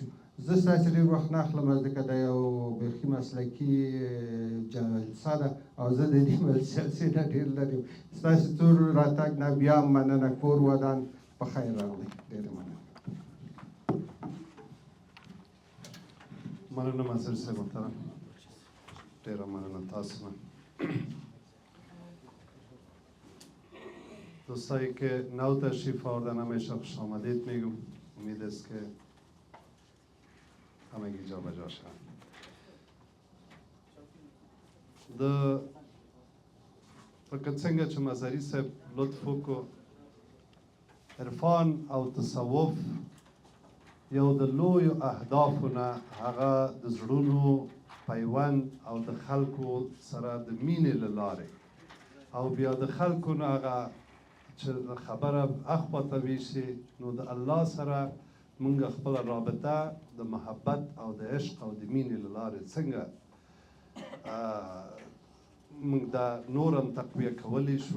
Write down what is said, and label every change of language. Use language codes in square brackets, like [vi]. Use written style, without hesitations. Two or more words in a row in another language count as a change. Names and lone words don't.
[ps] زه ستاسې ډېر وخت نه اخلم ځکه دا یو بیخي مسلکي جلسه ده او زه د دې جلسې نه ډېر لرې یم. ستاسې ټول راتګ نه بیا هم مننه، کور ودان په خیر راغلی. ډېره مننه. مننه منصور صاحب محترم، ډېره مننه تاسو نه. [fa] دوستایی که نو تشریف آوردن همیشه خوش آمدید میگم. امید است که همگی جا به جا شوند. [ps] لکه څنګه چې مظهري صاحب لطف وکړو، عرفان او تصوف یو د لویو اهدافو نه هغه د زړونو پیوند او د خلکو سره د مینې له لارې او بیا د خلکو نه هغه چې خبره اخواته ویشي نو د الله سره مونږ خپل رابطه د محبت او د عشق او د مینې له لارې څنګه مونږ دا نور هم تقویه کولی شو.